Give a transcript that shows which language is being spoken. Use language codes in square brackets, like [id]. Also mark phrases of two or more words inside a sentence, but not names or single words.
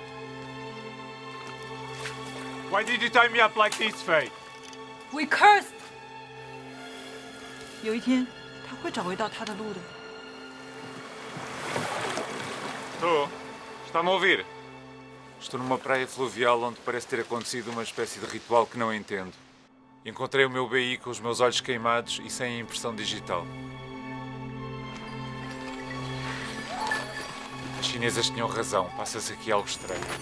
[en] Why did you tie me up like this, Faye? We cursed. [zh] 有一天，他会找回到他的路的。 [pt] Estou. Está-me a ouvir? Estou numa praia fluvial onde parece ter acontecido uma espécie de ritual que não entendo. Encontrei o meu BI com os meus olhos queimados e sem a impressão digital. As chinesas tinham razão, passa-se aqui algo estranho.